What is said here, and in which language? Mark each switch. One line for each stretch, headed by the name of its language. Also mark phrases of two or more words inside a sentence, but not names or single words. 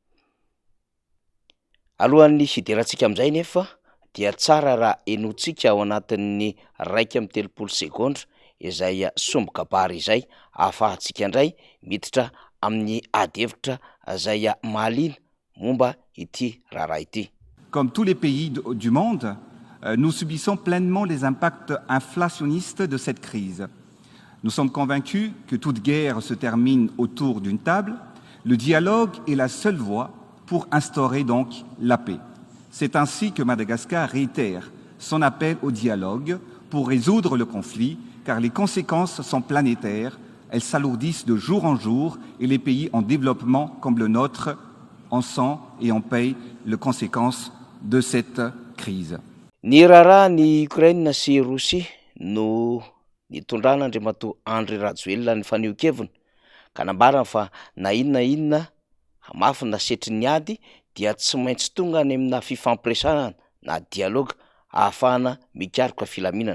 Malagasy: Alohan'ny hiderantsika amin'izay nefa dia tsara raha enoantsika ao anatin'ny 1:30 sekondra izay sombo-kabary izay ahafahantsika indray miditra amin'ny ady-hevitra izay mahaliana momba ity raharaha ity.
French: Comme tous les pays du monde, nous subissons pleinement les impacts inflationnistes de cette crise. Nous sommes convaincus que toute guerre se termine autour d'une table. Le dialogue est la seule voie pour instaurer donc la paix. C'est ainsi que Madagascar réitère son appel au dialogue pour résoudre le conflit, car les conséquences sont planétaires. Elles s'alourdissent de jour en jour et les pays en développement comme le nôtre en sent et en paye les conséquences de cette crise.
Malagasy: Ny raharaha ny Ukraine sy Rosia no nitondran'Andriamatoa Andry Rajoelina ny fanehoan-keviny ka nambarana fa na inona mafy na setry ny ady dia tsy maintsy tonga any amina fifampiresahana na dialogue ahafahana mikaroka filaminana.